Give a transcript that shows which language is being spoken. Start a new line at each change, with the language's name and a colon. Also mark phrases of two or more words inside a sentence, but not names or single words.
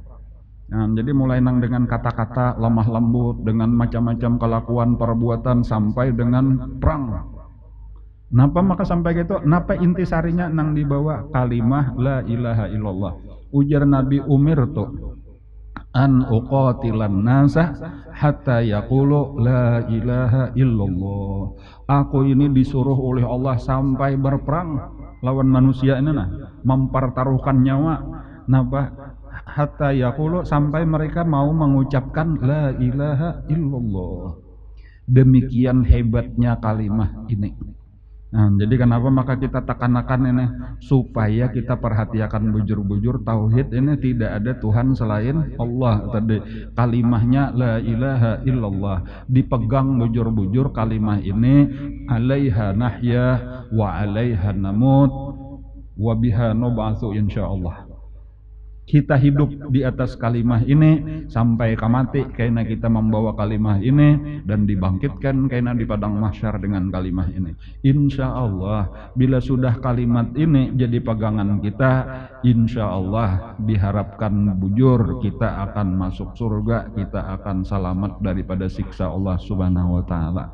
Banjar: Nah, jadi mulai nang dengan kata-kata lemah lembut, dengan macam-macam kelakuan perbuatan sampai dengan perang. Napa maka sampai gitu? Napa intisarinya nang dibawa kalimah
Arabic: la ilaha illallah.
Banjar: Ujar Nabi
Arabic: umirtu an uqatilan nasa hatta yaqulu la ilaha illallah.
Indonesian: Aku ini disuruh oleh Allah sampai berperang lawan manusia ini nah, mempertaruhkan nyawa.
Banjar: Napa?
Arabic: Hatta yaqulu,
Indonesian: sampai mereka mau mengucapkan
Arabic: la ilaha illallah.
Indonesian: Demikian hebatnya kalimah ini.
Banjar: Nah, jadi kenapa maka kita tekankan ini, supaya kita perhatikan bujur-bujur tauhid ini tidak ada Tuhan selain Allah.
Indonesian: Tadi kalimahnya
Arabic: la ilaha illallah,
Banjar: dipegang bujur-bujur kalimah ini,
Arabic: alaiha nahya wa alaiha namut wa biha nub'atsu insyaallah.
Indonesian: Kita hidup di atas kalimah ini sampai mati karena kita membawa kalimah ini, dan dibangkitkan karena di padang mahsyar dengan kalimah ini.
Arabic: Insya Allah
Indonesian: bila sudah kalimat ini jadi pegangan kita,
Arabic: insya Allah
Indonesian: diharapkan bujur kita akan masuk surga, kita akan selamat daripada siksa Allah
Arabic: Subhanahu wa taala.